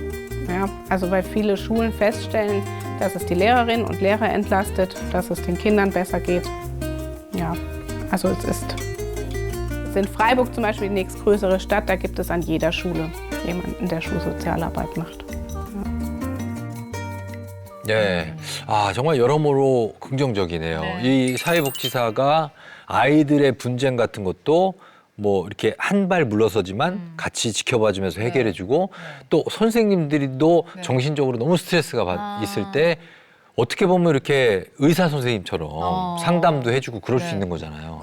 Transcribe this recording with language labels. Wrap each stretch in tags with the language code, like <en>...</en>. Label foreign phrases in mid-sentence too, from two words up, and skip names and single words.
<de>Ja. Also weil viele Schulen feststellen, dass es die Lehrerinnen und Lehrer entlastet, dass es den Kindern besser geht. Ja, also es ist in Freiburg zum Beispiel die nächstgrößere Stadt, da gibt es an jeder Schule jemanden, der Schulsozialarbeit macht.</de> <ko>네. 아, 정말 여러모로 긍정적이네요. 이 사회복지사가 아이들의 분쟁 같은 것도 뭐 이렇게 한 발 물러서지만 같이 지켜봐주면서 해결해주고 또 선생님들도 정신적으로 너무 스트레스가 있을 때 어떻게 보면 이렇게 의사 선생님처럼 상담도 해주고 그럴 수 있는 거잖아요.</ko>